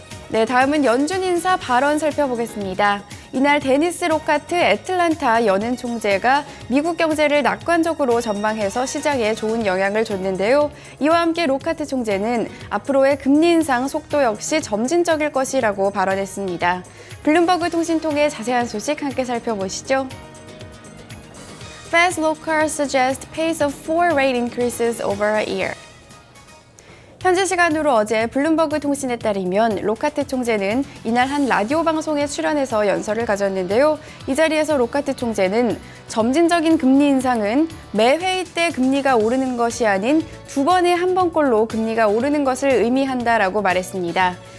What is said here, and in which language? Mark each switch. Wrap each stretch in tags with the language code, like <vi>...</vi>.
<ko>네, 다음은 연준 인사 발언 살펴보겠습니다. 이날 데니스 로카트 애틀란타 연은 총재가 미국 경제를 낙관적으로 전망해서 시장에 좋은 영향을 줬는데요. 이와 함께 로카트 총재는 앞으로의 금리 인상 속도 역시 점진적일 것이라고 발언했습니다. 블룸버그 통신 통해 자세한 소식 함께 살펴보시죠.</ko> <en>Fed's local suggest pace of 4 rate increases over a year.</en> <ko>현지 시간으로 어제 블룸버그 통신에 따르면 로카트 총재는 이날 한 라디오 방송에 출연해서 연설을 가졌는데요. 이 자리에서 로카트 총재는 점진적인 금리 인상은 매 회의 때 금리가 오르는 것이 아닌 2번에 한 번꼴로 금리가 오르는 것을 의미한다라고 말했습니다.</ko>